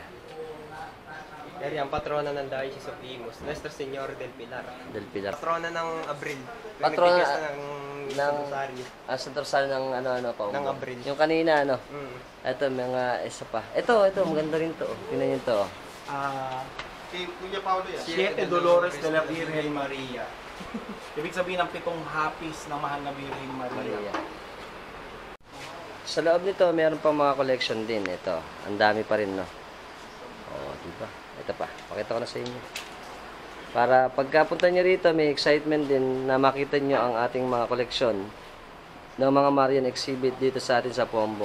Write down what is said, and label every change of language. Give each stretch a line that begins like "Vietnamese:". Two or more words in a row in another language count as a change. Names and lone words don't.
Filipino: Yan ang patrona ng Diocese of Imus, Nuestra Señora del Pilar. Del Pilar. Patrona ng Abril. Patrona Nagtigas ng ng Rosario. Sa dorsal ng ano pa. Ng Abril. Yung kanina, ano. Mm. Ito, mga isa pa. Ito, maganda rin to. Tingnan nyo to. Kay Kuya Paulo yan. Siete Dolores de la Virgen Maria. Ibig sabihin ng 7 hapis ng mahal na Virgen Maria. Maria. Sa loob nito, meron pa mga collection din. Ito, ang dami pa rin, no? Oh, di ba? Ito pa, pakita ko na sa inyo. Para pagkapunta nyo rito, may excitement din na makita nyo ang ating mga koleksyon ng mga
English: Marian exhibit
Filipino: dito sa atin sa Paumbong.